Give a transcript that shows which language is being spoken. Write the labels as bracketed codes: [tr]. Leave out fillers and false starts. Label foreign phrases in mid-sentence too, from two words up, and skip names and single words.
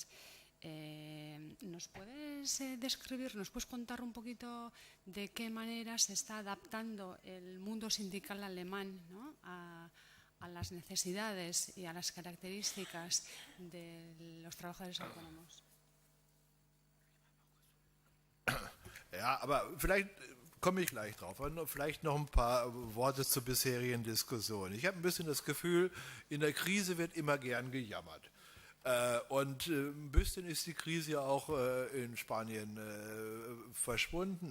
[es] ¿Nos puedes describir, nos puedes contar un poquito de qué manera se está adaptando el mundo sindical alemán, ¿no? a las necesidades y a las características de los trabajadores autónomos? [de] Ja, aber vielleicht komme ich gleich drauf. Vielleicht noch ein paar Worte zur bisherigen Diskussion. Ich habe ein bisschen das Gefühl, in der Krise wird immer gern gejammert. Und ein bisschen ist die Krise ja auch in Spanien verschwunden.